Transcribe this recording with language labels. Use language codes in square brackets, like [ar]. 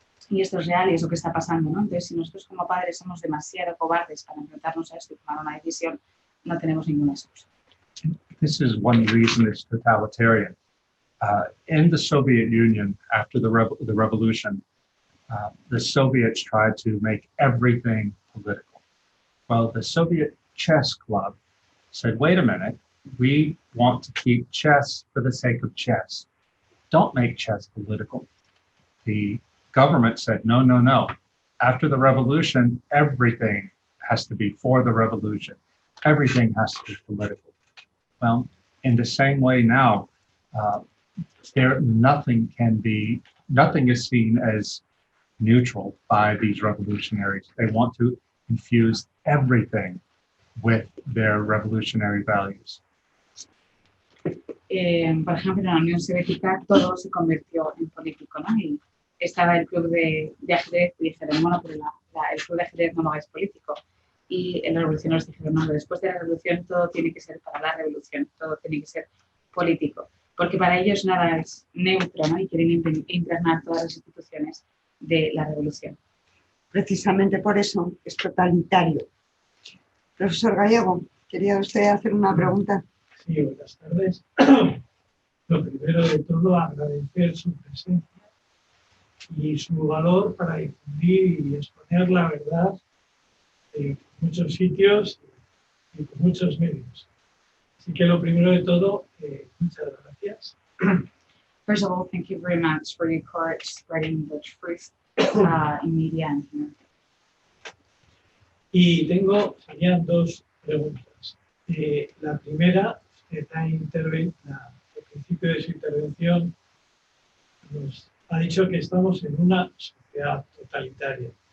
[es] Y esto es real y es lo que está pasando, ¿no? Entonces, si nosotros como padres somos demasiado cobardes para enfrentarnos a esto y tomar una decisión, no tenemos ninguna excusa. [en] This is one reason it's totalitarian. In the Soviet Union, after the revolution, the Soviets tried to make everything political. Well, the Soviet chess club said, wait a minute, we want to keep chess for the sake of chess. Don't make chess political. The government said, no, no, no. After the revolution, everything has to be for the revolution. Everything has to be political. Well, in the same way now, nothing is seen as neutral by these revolutionaries. They want to infuse everything with their revolutionary values. [es] Por ejemplo, en la Unión Soviética todo se convirtió en político, ¿no? Y estaba el club de ajedrez y dijeron, bueno, pero el club de ajedrez no es político. Y en la revolución nos dijeron, no, después de la revolución todo tiene que ser para la revolución, todo tiene que ser político. Porque para ellos nada es neutro, ¿no? Y quieren impregnar todas las instituciones de la revolución. Precisamente por eso es totalitario. Profesor Gallego, ¿quería usted hacer una pregunta? Sí, buenas tardes. Lo primero de todo, agradecer su presencia y su valor para difundir y exponer la verdad en muchos sitios y con muchos medios. Así que lo primero de todo, muchas gracias. [en] First of all, thank you very much for your courage spreading the truth in media and here. [es] Y serían dos preguntas. La primera, usted al principio de su intervención nos ha dicho que estamos en una sociedad totalitaria.